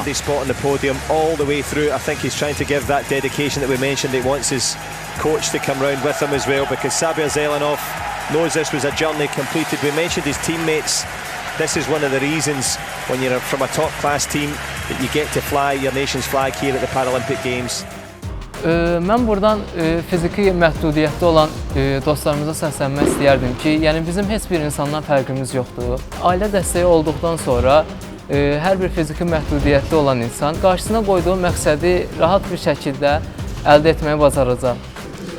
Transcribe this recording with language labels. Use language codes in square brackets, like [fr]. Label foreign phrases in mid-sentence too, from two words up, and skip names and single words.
[en] He spot on the podium all the way through. I think he's trying to give that dedication that we mentioned. He wants his coach to come round with him as well, because Sabir Zaynalov knows this was a journey completed. We mentioned his teammates. This is one of the reasons when you're from a top-class team that you get to fly your nation's flag here at the Paralympic Games. [az] Mən buradan fiziki məhdudiyyətli olan dostlarımıza səslənmək istəyərdim ki, yəni bizim heç bir insandan fərqimiz yoxdur. Ailə dəstəyi olduqdan sonra hər bir fiziki məhdudiyyətli olan insan qarşısına qoyduğu məqsədi rahat bir şəkildə əldə etməyi bacaracaq.